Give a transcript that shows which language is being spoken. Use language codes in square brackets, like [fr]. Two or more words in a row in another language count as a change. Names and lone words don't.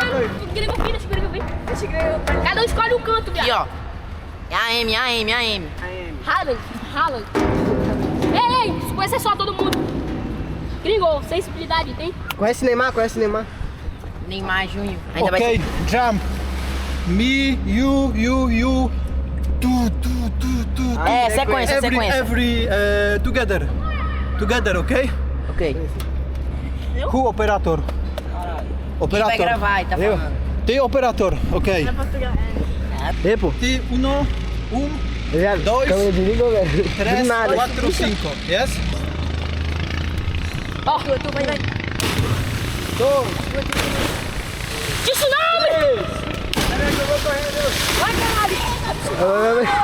[pt] Gringo, filho, gringo, vem. Cada um escolhe um canto, viado. Aqui, ó. É a AM, a AM, a AM. Haaland, Haaland. Ei, ei, conhece é só todo mundo. Gringo, sensibilidade, tem? Conhece Neymar? Conhece Neymar? Neymar Júnior. Ainda vai [pl] Okej, [en] jump. Me, you. [pt] Tu. É, sequência, sequência. [en] Every, together, okay? Ok. Who operator? [pt] Quem vai [en] Operator. [pt] gravar, tá falando. [pl] Ty operator, okej. [pt] Ei, pô. [es] Ty, uno, [pt] Viado, Dois. câmera desliga, velho. Do [es] tres, [pt] nada. [es] cuatro, cinco. Yes? [pt] Ó, tu vai. Tsunami! Vai, caralho!